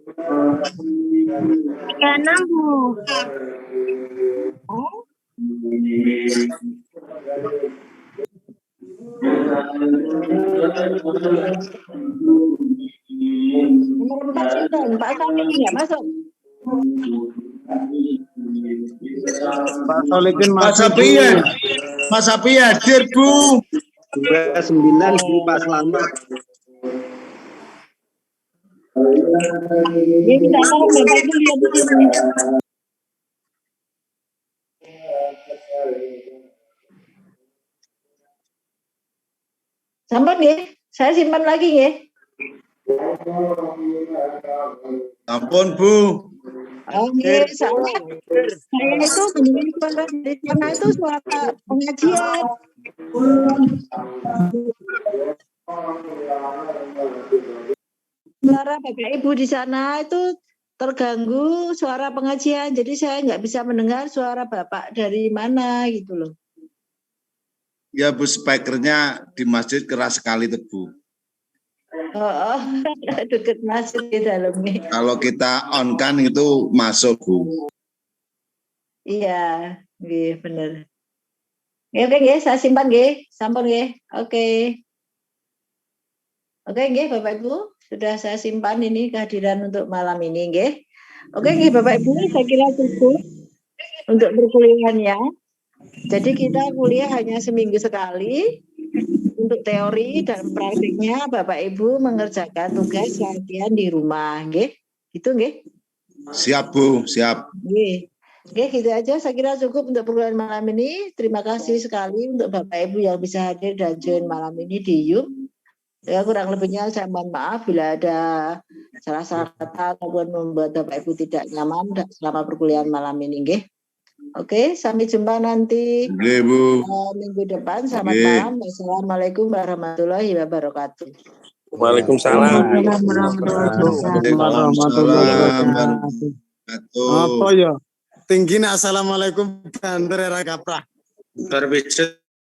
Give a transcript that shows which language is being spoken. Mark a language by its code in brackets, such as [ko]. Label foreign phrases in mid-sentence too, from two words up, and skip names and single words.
[id] 36 Bu. Oh. Nomor 4 simpen. Pak Sami nggak masuk. Pak Solikin Mas masuk Bu. Sapi ya. Mas Sapi hadir Bu. 29 Bu Pak Slamet. Dia minta tolong Bapak Ibu lihat di sini. [jv] Sampun nggih, [id] saya simpan lagi nggih. [jv] Ampun Bu. [id] Oh nggih, saya itu mendengar suara di sana itu suara pengajian. Suara Bapak Ibu di sana itu terganggu suara pengajian, jadi saya nggak bisa mendengar suara Bapak dari mana gitu loh. Ya Bu, speakernya di masjid keras sekali tuh Bu. Oh, deket masjid di dalamnya. Kalau kita on kan itu masuk Bu. Iya, [jv] nggih bener. [id] Oke nggih, saya simpan nggih, sampun nggih. Oke. Oke nggih Bapak Ibu, sudah saya simpan ini kehadiran untuk malam ini nggih. Oke nggih Bapak Ibu, saya kira cukup untuk perkuliahannya. Jadi kita kuliah hanya seminggu sekali. Untuk teori dan praktiknya Bapak Ibu mengerjakan tugas latihan di rumah, nggih. Gitu nggih. Siap Bu, siap. Nggih. Oke, gitu aja. Saya kira cukup untuk perkuliahan malam ini. Terima kasih sekali untuk Bapak Ibu yang bisa hadir dan join malam ini di Yub. Ya, kurang lebihnya saya mohon maaf bila ada salah-salah kata ataupun membuat Bapak Ibu tidak nyaman selama perkuliahan malam ini, nggih. Oke, sampai jumpa nanti minggu depan. Selamat malam. [ar] والسلام عليكم ورحمة الله وبركاته. Waalaikumsalam. [id] Apa ya? Tinggi assalamualaikum gandere ra kaprah. Terbit